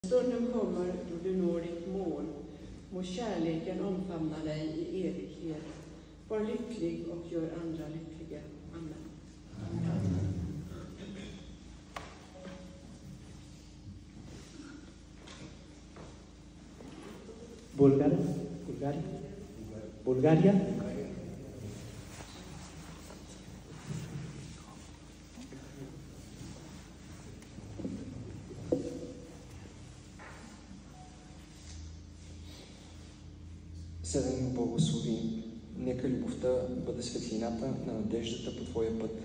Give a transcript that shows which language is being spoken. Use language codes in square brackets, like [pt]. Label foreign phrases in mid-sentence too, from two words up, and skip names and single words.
[sv] Stunden kommer då du når ditt mål. Må kärleken omfamna dig i evighet. Var lycklig och gör andra lyckliga. Amen. Amen. Bulgaria. [bg] За да ни благослови, нека любовта бъде светлината на надеждата по Твоя път.